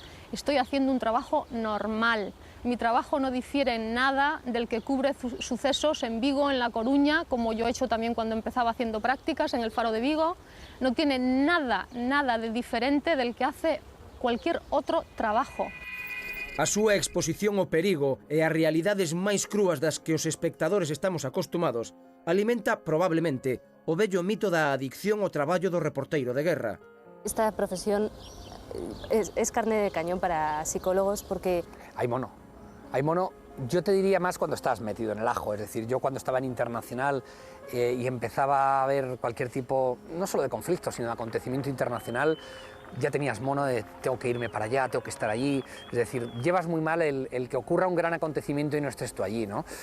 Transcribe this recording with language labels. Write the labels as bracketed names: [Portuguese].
[Spanish] Estoy haciendo un trabajo normal. Mi trabajo no difiere en nada del que cubre sucesos en Vigo, en La Coruña, como yo he hecho también cuando empezaba haciendo prácticas en el Faro de Vigo. No tiene nada de diferente del que hace cualquier otro trabajo. [Galician] A súa exposición ao perigo e as realidades máis crúas das que os espectadores estamos acostumados alimenta probablemente o vello mito da adicción ao traballo do reporteiro de guerra. [Spanish] Esta profesión es carne de cañón para psicólogos porque... Hay mono, yo te diría más cuando estás metido en el ajo, es decir, yo cuando estaba en Internacional y empezaba a ver cualquier tipo, no solo de conflicto, sino de acontecimiento internacional, ya tenías mono de tengo que irme para allá, tengo que estar allí, es decir, llevas muy mal el que ocurra un gran acontecimiento y no estés tú allí, ¿no?